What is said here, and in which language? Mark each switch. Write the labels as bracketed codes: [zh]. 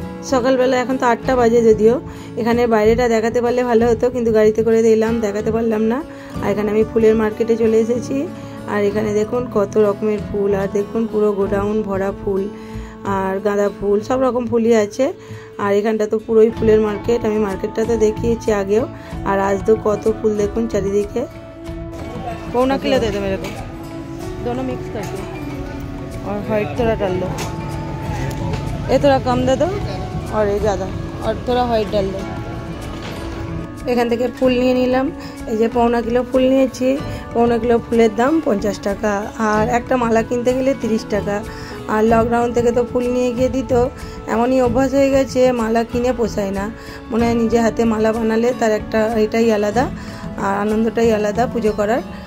[bn] সকালবেলা এখন তো 8টা বাজে, যদিও এখানে বাইরেটা দেখাতে পারলে ভালো হতো, কিন্তু গাড়িতে করে দিলাম, দেখাতে পারলাম না। আর এখানে আমি ফুলের মার্কেটে চলে এসেছি। আর এখানে দেখুন কত রকমের ফুল, আর দেখুন পুরো গোডাউন ভরা ফুল, আর গাঁদা ফুল, সব রকম ফুলই আছে। আর এখানটা তো পুরোই ফুলের মার্কেট, আমি মার্কেটটা তো দেখিয়েছি আগেও। আর আজ তো কত ফুল দেখুন চারিদিকে। [hi] पौना किलो दे दो मेरे को, दोनों मिक्स कर दो, और वाइट थोड़ा डाल दो, ये थोड़ा कम दे दो, और ये ज़्यादा, और थोड़ा वाइट डाल दो। [bn] এখান থেকে ফুল নিয়ে নিলাম, এই যে পৌনা কিলো ফুল নিয়েছি। পৌনা কিলো ফুলের দাম 50 টাকা, আর একটা মালা কিনতে গেলে 30 টাকা। আর লকডাউন থেকে তো ফুল নিয়ে গিয়ে দিত, এমনই অভ্যাস হয়ে গেছে, মালা কিনে পোষায় না। মনে হয় নিজে হাতে মালা বানালে তার একটা এটাই আলাদা, আর আনন্দটাই আলাদা পুজো করার।